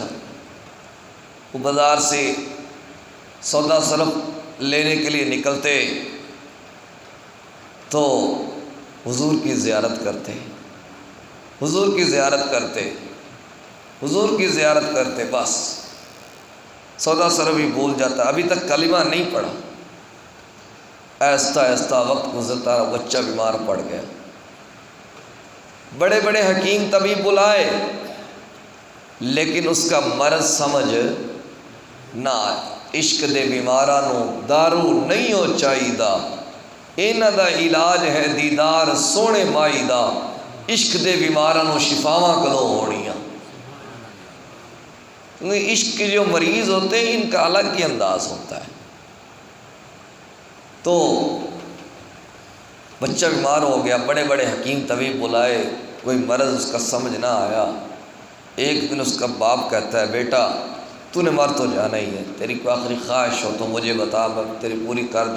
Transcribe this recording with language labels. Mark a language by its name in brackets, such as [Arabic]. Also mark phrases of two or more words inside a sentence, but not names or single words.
[Urdu] وہ بازار سے سودا سلف لینے کے لیے نکلتے تو حضور کی زیارت کرتے، حضور کی زیارت کرتے، حضور کی زیارت کرتے، بس سودا سلف بھی بھول جاتا، ابھی تک کلمہ نہیں پڑھا۔ آہستہ آہستہ وقت گزرتا رہا، بچہ بیمار پڑ گیا۔ بڑے بڑے حکیم طبیب بلائے لیکن اس کا مرض سمجھ نہ آئے۔ [Punjabi] عشق دے بیماراں نو دارو نہیں ہو چاہیدا، انہاں دا علاج ہے دیدار سونے مائی دا، عشق دے بیماراں نو شفاواں کدوں ہونیاں۔ [Urdu] عشق کے جو مریض ہوتے ہیں ان کا الگ ہی انداز ہوتا ہے۔ تو بچہ بیمار ہو گیا، بڑے بڑے حکیم طبیب بلائے، کوئی مرض اس کا سمجھ نہ آیا۔ ایک دن اس کا باپ کہتا ہے بیٹا تو نے مر تو جانا ہی ہے، تیری کوئی آخری خواہش ہو تو مجھے بتا، میں تیری پوری کر دوں۔